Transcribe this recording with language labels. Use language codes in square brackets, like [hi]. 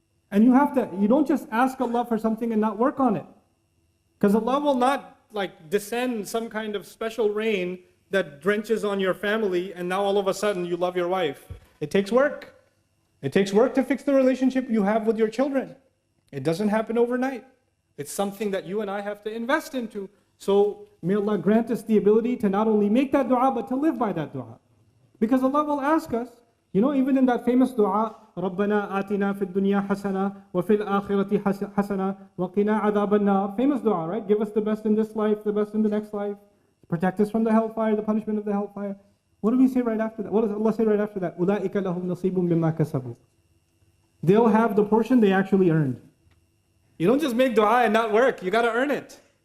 [en] And you don't just ask Allah for something and not work on it. Because Allah will not descend some kind of special rain that drenches on your family and now all of a sudden you love your wife. It takes work. It takes work to fix the relationship you have with your children. It doesn't happen overnight. It's something that you and I have to invest into. So may Allah grant us the ability to not only make that dua, but to live by that dua. Because Allah will ask us, even in that famous dua, [ar] رَبَّنَا آتِنَا فِي الدُّنْيَا حَسَنَةً وَفِي الْآخِرَةِ حَسَنَةً وَقِنَا عَذَابَ النَّارِ. [en] Famous dua, right? Give us the best in this life, the best in the next life. Protect us from the hellfire, the punishment of the hellfire. What do we say right after that? What does Allah say right after that? [ar] أُولَٰئِكَ لَهُمْ نَصِيبٌ مِّمَّا كَسَبُوا. [en] They'll have the portion they actually earned. You don't just make dua and not work. You got to earn it.